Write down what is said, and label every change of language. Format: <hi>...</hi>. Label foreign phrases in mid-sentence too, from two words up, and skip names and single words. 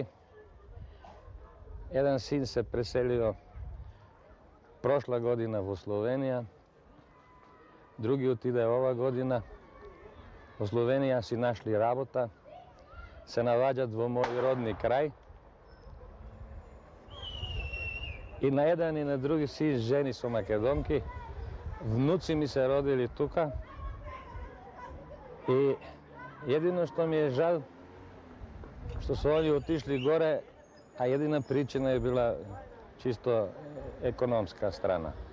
<mk>Један син се преселио прошла година в Словенија, други отиде ова година. В Словенија си нашли работа, се навађат в мој родни крај. И на еден и на други си жени со македонки. Внуци ми се родили тука. И едино што ми е жал, што се они отишли горе, а едина причина е била чисто економска страна.</mk>